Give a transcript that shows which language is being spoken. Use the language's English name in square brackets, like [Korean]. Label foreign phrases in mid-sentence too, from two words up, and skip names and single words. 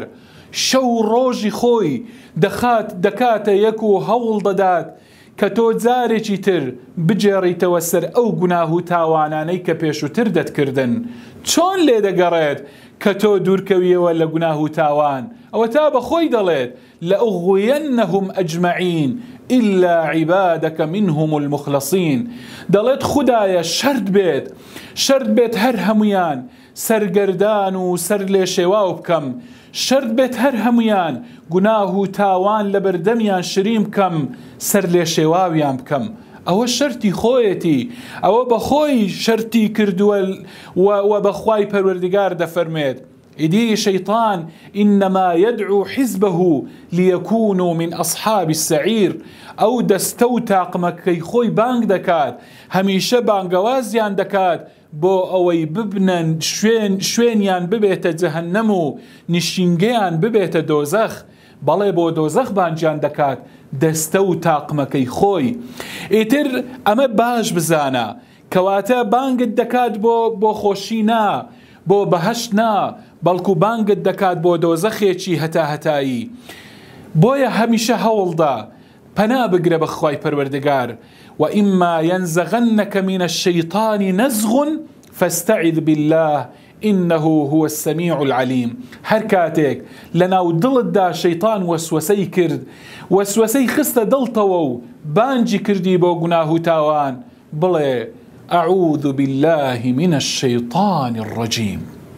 [Central Kurdish] شەو ڕۆژی خۆی دەکاتە یەک و هەوڵ دەدات کە تۆ جارێکی تر بجێڕیتەوە سەر ئەو گوناه و تاوانانەی کە پێشووتر دەتکردن. چۆن لێ دەگەڕێت کە تۆ دوورکەویەوە لە گوناه و تاوان؟ ئەوە تا بەخۆی دەڵێت [Arabic] لەئوغوینەهم ئەجمەعین إلا عبادك منهم المخلصين. [Central Kurdish] دەڵێت خودایە شەرت بێت هەر هەمویان سەرگەردان و سەر لێ شێواو بکەم، شەرت بێت هەر هەمویان گوناه و تاوان لە بەردەمیان شریم بکەم، سەر لێ شێواویان بکەم. ئەوە شەرتی خۆیەتی، ئەوە بەخۆی شەرتی کردووە و بەخوای پەروەردگار دەفەرمێت ئیدی شەیطان [Arabic] إنما يدعو حزبه ليكونوا من أصحاب السعير. [Central Kurdish] ئەو دەستە و تاقمەکەی خۆی بانگ دەکات، هەمیشە بانگەوازیان دەکات بۆ ئەوەی ببنن شوێنیان ببێتە جەهەنەم و نیشینگەیان ببێتە دۆزەخ. بەڵێ بۆ دۆزەخ بانجیان دەکات دەستە و تاقمەکەی خۆی. ئیتر ئەمە باش بزانە کەواتە بانگت دەکات بۆ خۆشی نا، بۆ بەهەشت نا، بەڵکو بانگت دەکات بۆ دۆزەخێکی هەتاهەتایی. بۆیە هەمیشە هەوڵدا پەنا بگرە بەخوای پەروەردگار. [Arabic] وإما ينزغنك من الشيطان نزغ فاستعذ بالله إنه هو السميع العليم. [Central Kurdish] هر كاتێک لەناو دڵتدا شەیطان وەسوەسەی کرد، وەسوەسەی خستە دڵتەوە و بانجی کردی بۆ گوناه و تاوان، بڵێ [Arabic] أعوذ بالله من الشيطان الرجيم.